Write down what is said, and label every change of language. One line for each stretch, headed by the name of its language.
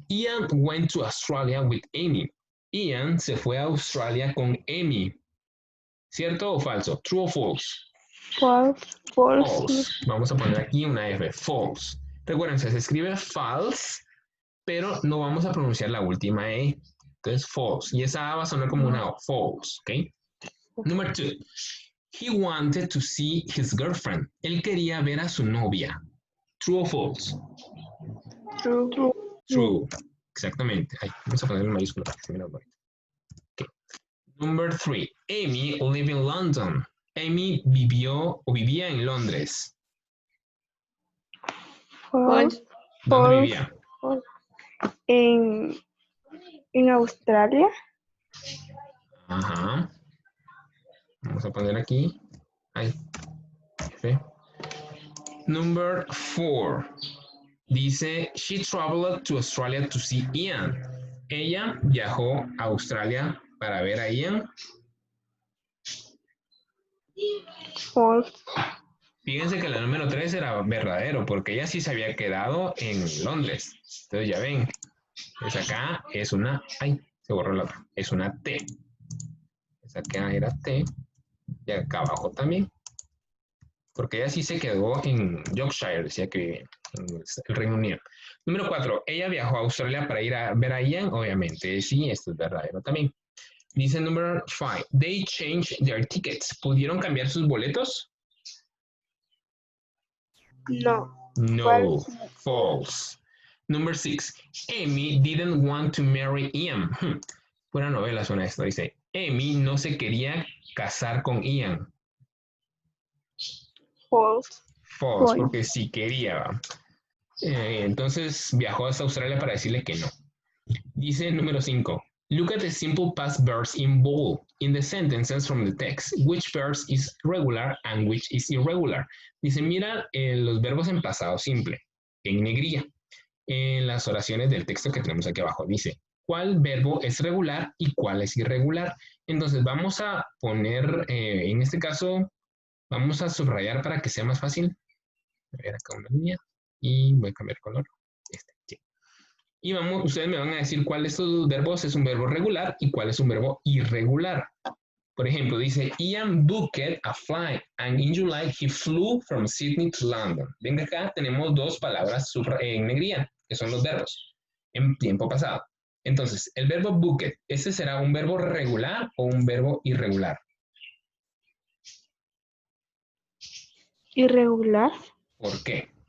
English: Ian went to Australia with Amy.
Spanish: Ian se fue a Australia con Amy. ¿Cierto o falso?
English: True o false? False.
Spanish: False. Vamos a poner aquí una F. False. Recuerden, se escribe false pero no vamos a pronunciar la última E. Entonces, false. Y esa A va a sonar como una O.
English: False, ¿ok? Number 2. He wanted to see his girlfriend.
Spanish: Él quería ver a su novia.
English: True or false? True. True. Exactamente.
Spanish: Ay, vamos a poner en mayúscula para que se vea bonito.
English: Okay. Number 3. Amy live in London.
Spanish: Amy vivía en Londres.
English: False.
Spanish: ¿Dónde
English: False.
Spanish: vivía? En Australia. Ajá. Vamos a poner aquí. Ahí. ¿Sí?
English: Number 4. Dice, she traveled to Australia to see Ian.
Spanish: Ella viajó a Australia para ver a Ian.
English: False.
Spanish: Fíjense que la número 3 era verdadero, porque ella sí se había quedado en Londres. Entonces ya ven, pues acá es una, ay, se borró la otra, es una T. Esa acá era T, y acá abajo también. Porque ella sí se quedó en Yorkshire, decía que vivía en el Reino Unido. Número 4, ella viajó a Australia para ir a ver a Ian, obviamente, sí, esto es verdadero también. Dice número 5,
English: they changed their tickets.
Spanish: ¿Pudieron cambiar sus boletos? No. No, false.
English: Number 6, Amy didn't want to marry Ian.
Spanish: Buena novela suena esto, dice, Amy no se quería casar con Ian.
English: False.
Spanish: False, porque sí quería. Entonces viajó hasta Australia para decirle que no. Dice número 5.
English: Look at the simple past verbs in bold in the sentences from the text. Which verbs is regular and which is irregular?
Spanish: Dice, mira los verbos en pasado simple, en negrilla, en las oraciones del texto que tenemos aquí abajo. Dice, ¿cuál verbo es regular y cuál es irregular? Entonces vamos a poner, en este caso, vamos a subrayar para que sea más fácil. Voy a ver acá una línea y voy a cambiar color. Sí. Y vamos, ustedes me van a decir cuál de estos dos verbos es un verbo regular y cuál es un verbo irregular. Por ejemplo, dice,
English: Ian booked a flight and in July he flew from Sydney to London.
Spanish: Ven que acá tenemos dos palabras en negrilla, que son los verbos en tiempo pasado. Entonces, el verbo booked, ¿este será un verbo regular o un verbo irregular? Irregular. ¿Por qué?